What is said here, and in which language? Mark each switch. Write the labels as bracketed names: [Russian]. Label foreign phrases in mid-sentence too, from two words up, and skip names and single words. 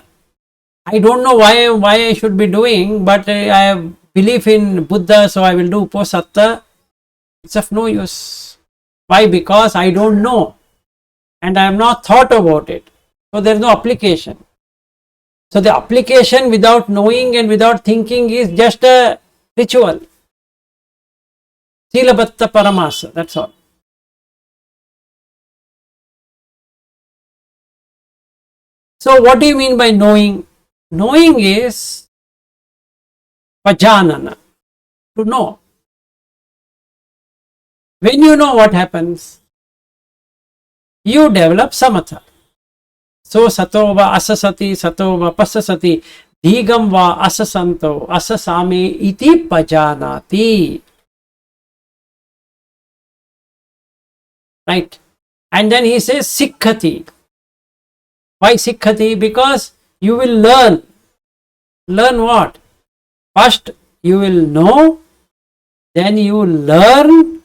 [English] I don't know why I should be doing, but I have belief in Buddha, so I will do Uposatta. It's of no use. Why? Because I don't know and I have not thought about it. So there is no application. So the application without knowing and without thinking is just a ritual. [Pali] Silabatta paramasa, [English] that's all. So what do you mean by knowing? Knowing is pajanana, to know. When you know, what happens? You develop samatha. [Pali] So sato va asasati, sato va pasasati, digam va asasanto, asasame iti pajanati. [English] Right? And then he says sikkhati. Why sikkhati? Because you will learn. Learn what? First you will know, then you learn.